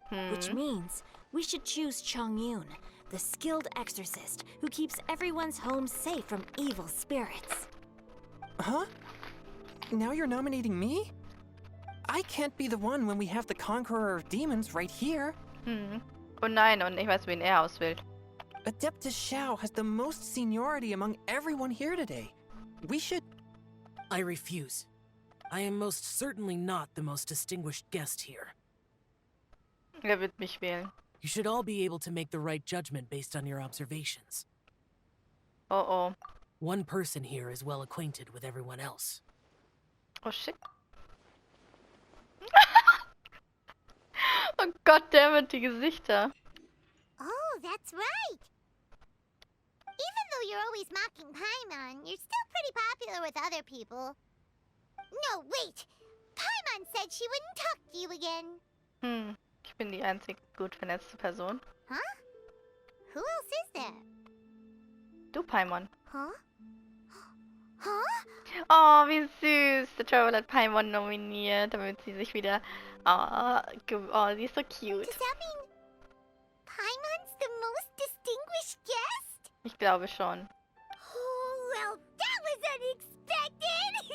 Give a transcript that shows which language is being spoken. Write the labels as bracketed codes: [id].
[en] Which means we should choose Chongyun, the skilled exorcist who keeps everyone's home safe from evil spirits. Huh? Now you're nominating me? I can't be the one when we have the Conqueror of Demons right here. [de] Oh nein, und ich weiß, wen er auswählt. [en] Adeptus Xiao has the most seniority among everyone here today. We should... I refuse. I am most certainly not the most distinguished guest here. [de] Er wird mich wählen. [en] You should all be able to make the right judgment based on your observations. Oh oh. One person here is well acquainted with everyone else. Oh shit. Oh goddammit, [de] die Gesichter. [en] Oh, that's right. though you're always mocking Paimon, you're still pretty popular with other people. No, wait! Paimon said she wouldn't talk to you again. [de] Ich bin die einzig gut vernetzte Person. [en] Huh? Who else is there? [de] Du, Paimon. [en] Huh? Huh? [de] Oh, wie süß. Der Travel hat Paimon nominiert, damit sie sich wieder... Oh, sie ist so cute. [en] Does that mean Paimon's the most distinguished guest? [de] Ich glaube schon. [en] Oh, well, that was unexpected!